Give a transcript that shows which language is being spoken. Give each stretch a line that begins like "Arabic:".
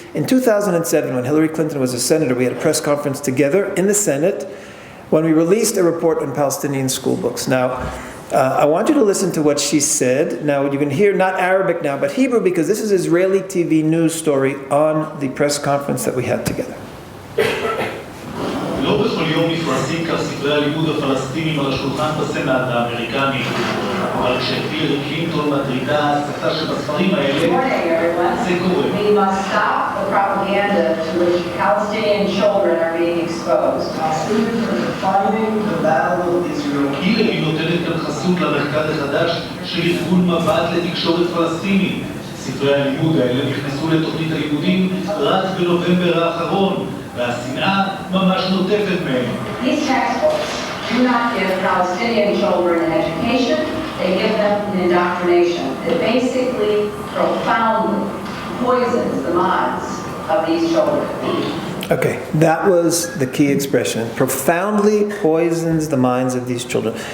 English: In 2007, when Hillary Clinton was a senator, we had a press conference together in the Senate when we released a report on Palestinian school books. Now, I want you to listen to what she said. Now, you can hear not Arabic now, but Hebrew, because this is Israeli TV news story on the press conference that we had together.
Hebrew: לא בכל יום נפרסים כך ספרי הלימוד הפלסטינים על השולחן בסנאט האמריקני, אבל כשהילרי קלינטון מטרידה ההסתה שבספרים האלה, זה קורה.
English: We must stop the propaganda to which Palestinian children are being exposed. Palestinians are fighting the battle of Israel.
Hebrew: הילרי נותנת כאן חסות למחקר החדש של ארגון מבט לתקשורת פלסטינית. ספרי הלימוד האלה נכנסו לתוכנית הלימודים רק בנובמבר האחרון. והשנאה ממש נוטפת מהם.
English: These textbooks do not give Palestinian children an education, they give them an indoctrination. It basically profoundly poisons the minds of these children. Okay, that was the key expression. Profoundly poisons the minds of these children.